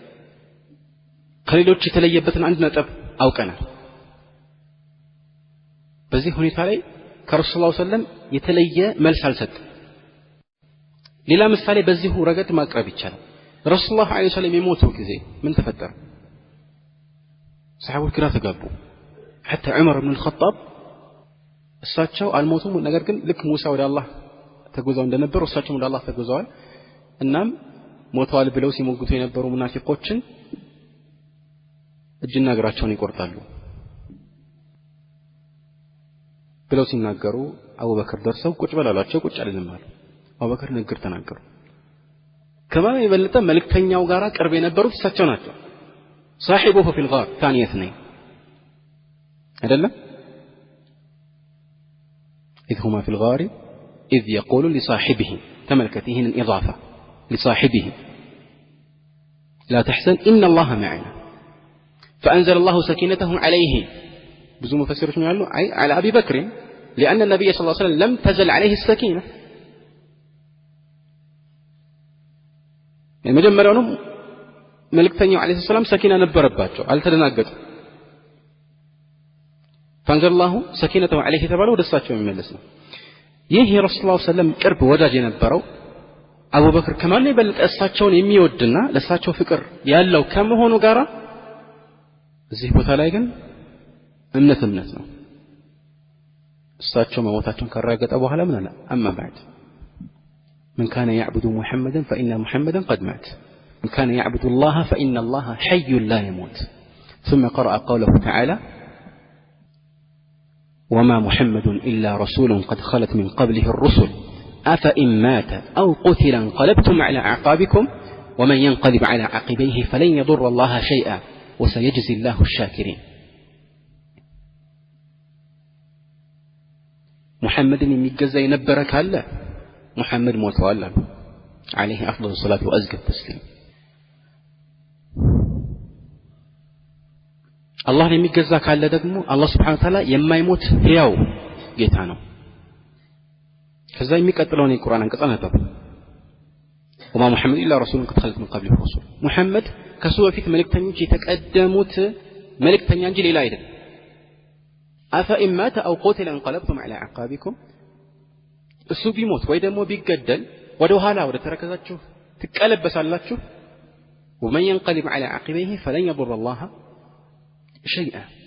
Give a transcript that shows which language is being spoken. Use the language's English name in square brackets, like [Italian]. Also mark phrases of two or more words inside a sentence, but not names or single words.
[Amharic] ከሌሎች የተለየበትን አንድ ነጥብ አውቀናል። በዚህ ሁኔታ ላይ ከረሱል [Arabic] صلى الله عليه وسلم [Amharic] የተለየ መልስ አልሰጠም። ሌላ ምሳሌ በዚሁ ረገድ ማቅረብ ይቻላል። ረሱል [Arabic] صلى الله عليه وسلم [Amharic] የሞቱ ጊዜ ምን ተፈጠረ? ሰሃቦች ግራ ተጋቡ። [Arabic] حتى عمر بن الخطاب [Amharic] እሳቸው አልሞቱም፣ ነገር ግን ልክ ሙሳ ወደ አላህ ተጉዘው እንደነበር እሳቸው ወደ አላህ ተጉዘዋል። እናም ሞተዋል ብለው ሲሞግቱ የነበሩ ሙናፊቆችን እጅና እግራቸውን ይቆርጣሉ ብለው ሲናገሩ አቡበክር ደርሰው ቁጭ በላላቸው። ቁጭ አልልም አሉ። አቡበክር ንግግር ተናገሩ። ከማን የበለጠ መልእክተኛው ጋራ ቅርብ የነበሩት እሳቸው ናቸው። [Arabic] صاحبه في الغار ثاني اثنين [Amharic] አይደለም? [Arabic] إذ هما في الغار إذ يقول لصاحبه تملكت هنا الإضافة لصاحبه لا تحزن إن الله معنا فأنزل الله سكينته عليه ብዙ مفسرين قالوا على أبي بكر لأن النبي صلى الله عليه وسلم لم تزل عليه السكينة [Amharic] መጀመሪያውንም መልእክተኛው [Arabic] عليه السلام [Amharic] ሰኪና ነበረባቸው፣ አልተደናገጡም። [Arabic] فأنزل الله سكينته عليه [Amharic] ተባለው ወደሳቸው የሚመለስ ነው። ይህ የረሱል [Arabic] صلى الله عليه وسلم [Amharic] ቅርብ ወዳጅ የነበረው አቡበክር ከማን ይበልጥ እሳቸውን የሚወድና ለእሳቸው ፍቅር ያለው ከመሆኑ ጋራ እዚህ ቦታ ላይ ግን እምነት ነው። እሳቸው መሞታቸውን ካረጋገጠ በኋላ ምን አለ? [Arabic] أما بعد من كان يعبد محمدا فإن محمدا قد مات من كان يعبد الله فإن الله حي لا يموت ثم قرأ قوله تعالى وما محمد إلا رسول قد خلت من قبله الرسل أفإن مات أو قتل انقلبتم على أعقابكم ومن ينقلب على عقبيه فلن يضر الله شيئا وسيجزي الله الشاكرين محمد [Amharic] የሚገዛ የነበረ ካለ [Arabic] محمد [Amharic] ሞተዋል አሉ [Arabic] عليه أفضل الصلاة وأزكى التسليم [Amharic] አላህን የሚገዛ ካለ ደግሞ አላህ [Arabic] سبحانه وتعالى [Amharic] የማይሞት ሕያው ጌታ ነው። ከዛ የሚቀጥለውን የቁርአን አንቀጽ አነበብ وما [Arabic] محمد إلا رسول قد خلت من قبله الرسل محمد [Amharic] ከሱ በፊት መልእክተኞች የተቀደሙት መልእክተኛ እንጂ ሌላ አይደለም። [Arabic] أفإن مات أو قتل انقلبتم على أعقابكم [Amharic] እሱ ቢሞት ወይ ደግሞ ቢገደል ወደ ኋላ ወደ ተረከዛችሁ ትቀለበሳላችሁ። [Arabic] ومن ينقلب على عقبيه فلن يضر الله شيئا